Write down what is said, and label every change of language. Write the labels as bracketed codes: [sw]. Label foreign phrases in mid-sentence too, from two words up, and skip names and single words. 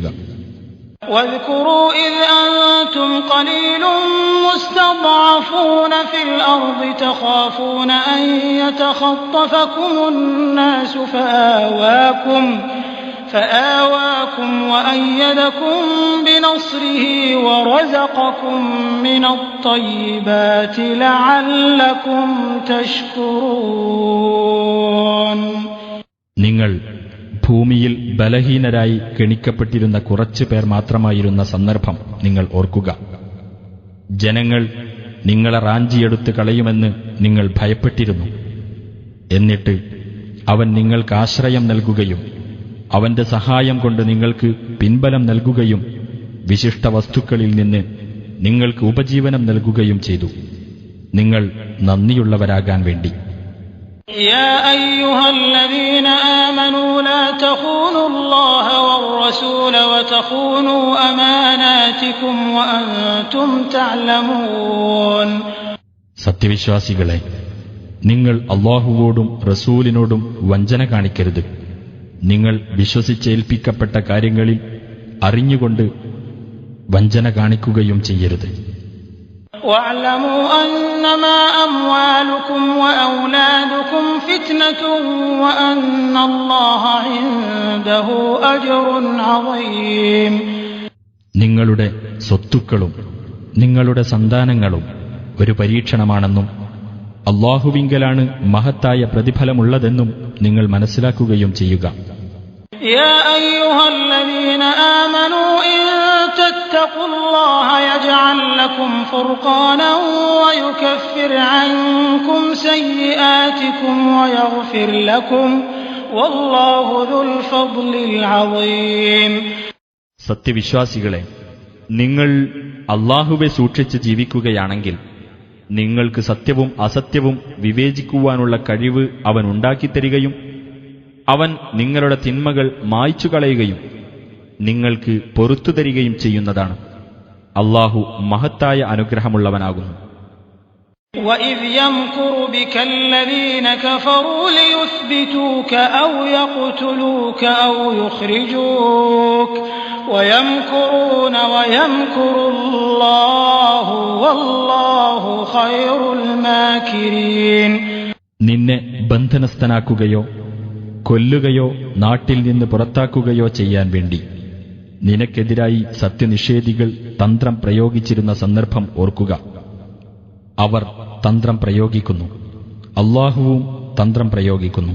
[ar] واذكروا إذ أنتم قليل مستضعفون في الأرض تخافون أن يتخطفكم الناس فآواكم وأيدكم بنصره ورزقكم من الطيبات لعلكم تشكرون. [ml] നിങ്ങൾ ഭൂമിയിൽ ബലഹീനരായി ഗണിക്കപ്പെട്ടിരുന്ന കുറച്ചു പേർ മാത്രമായിരുന്ന സന്ദർഭം നിങ്ങൾ ഓർക്കുക. ജനങ്ങൾ നിങ്ങളെ റാഞ്ചിയെടുത്ത് കളയുമെന്ന് നിങ്ങൾ ഭയപ്പെട്ടിരുന്നു. എന്നിട്ട് അവൻ നിങ്ങൾക്ക് ആശ്രയം നൽകുകയും അവന്റെ സഹായം കൊണ്ട് നിങ്ങൾക്ക് പിൻബലം നൽകുകയും വിശിഷ്ട വസ്തുക്കളിൽ നിന്ന് നിങ്ങൾക്ക് ഉപജീവനം നൽകുകയും ചെയ്തു, നിങ്ങൾ നന്ദിയുള്ളവരാകാൻ വേണ്ടി. [ar] يا أيها الذين آمنوا لا تخونوا الله والرسول وتخونوا أماناتكم وأنتم تعلمون. [ml] സത്യവിശ്വാസികളെ, നിങ്ങൾ അല്ലാഹുവോടും റസൂലിനോടും വഞ്ചന കാണിക്കരുത്. നിങ്ങൾ വിശ്വസിച്ചേൽപ്പിക്കപ്പെട്ട കാര്യങ്ങളിൽ അറിഞ്ഞുകൊണ്ട് വഞ്ചന കാണിക്കുകയും ചെയ്യരുത്. [ar] واعلموا أنما أموالكم وأولادكم فتنة وأن الله عنده أجر عظيم. [ml] നിങ്ങളുടെ സ്വത്തുക്കളും നിങ്ങളുടെ സന്താനങ്ങളും ഒരു പരീക്ഷണമാണെന്നും അല്ലാഹുവിങ്കലാണ് മഹത്തായ പ്രതിഫലമുള്ളതെന്നും നിങ്ങൾ മനസ്സിലാക്കുകയും ചെയ്യുക. [ar] يا أيها الذين آمنوا إن تتقوا الله يجعل لكم فرقانا ويكفر عنكم سيئاتكم ويغفر لكم والله ذو الفضل العظيم. [ml] സത്യവിശ്വാസികളെ, നിങ്ങൾ അല്ലാഹുവെ സൂക്ഷിച്ച് ജീവിക്കുകയാണെങ്കിൽ നിങ്ങൾക്ക് സത്യവും അസത്യവും വിവേചിക്കുവാനുള്ള കഴിവ് അവൻ ഉണ്ടാക്കിത്തരികയും അവൻ നിങ്ങളുടെ തിന്മകൾ മായ്ച്ചുകളയുകയും നിങ്ങൾക്ക് പൊറുത്തു തരികയും ചെയ്യുന്നതാണ്. അല്ലാഹു മഹത്തായ അനുഗ്രഹമുള്ളവനാകുന്നു. [ar] وَإِذْ يَمْكُرُ بِكَ الَّذِينَ كَفَرُوا لِيُثْبِتُوكَ أَوْ يَقْتُلُوكَ أَوْ يُخْرِجُوكَ وَيَمْكُرُونَ وَيَمْكُرُ اللَّهُ وَاللَّهُ خَيْرُ الْمَاكِرِينَ. [ml] നിന്നെ ബന്ധനസ്ഥനാക്കുകയോ കൊല്ലുകയോ നാട്ടിൽ നിന്ന് പുറത്താക്കുകയോ ചെയ്യാൻ വേണ്ടി നിനക്കെതിരായി സത്യനിഷേധികൾ തന്ത്രം പ്രയോഗിച്ചിരുന്ന സന്ദർഭം ഓർക്കുക. അവർ തന്ത്രം പ്രയോഗിക്കുന്നു, അല്ലാഹുവും തന്ത്രം പ്രയോഗിക്കുന്നു.